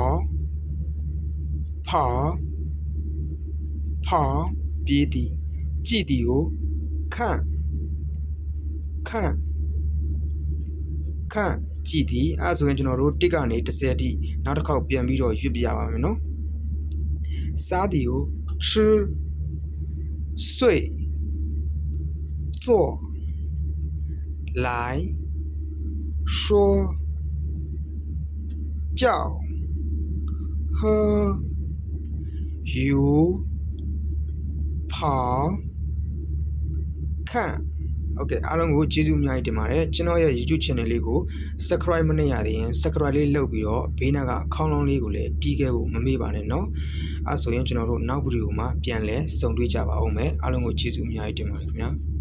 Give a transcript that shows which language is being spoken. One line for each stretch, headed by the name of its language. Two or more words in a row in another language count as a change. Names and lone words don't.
Burmese: ပြေးသည်ကြည့်သည်ကို看ကြည့်သည်အဲဆိုရင်ကျွန်တော်တို့1ကနေ10အထိနောက်တစ်ခေါက်ပြန်ပြီးတော့ရွတ်ပြရပါမယ်နော်စားသည်ကို
Chinese: 吃睡坐来说叫喝游跑看 Okay အားလုံး
Burmese: ကိုကျေးဇူးအများကြီးတင်ပါတယ်ကျွန်တော်ရဲ့
English: YouTube channel
Burmese: လေးကို subscribe မလုပ်ရသေးရင် subscribe လေးလုပ်ပြီးတော့ဘေးနားကအခေါင်းလုံးလေးကိုလည်းတီးခဲ့ဖို့မမေ့ပါနဲ့เนาะအဲဆိုရင်ကျွန်တော်တို့နောက်ဗီဒီယိုမှာပြန်လဲဆုံတွေ့ကြပါဦးမယ်အားလုံးကိုကျေးဇူးအများကြီးတင်ပါတယ်ခင်ဗျာ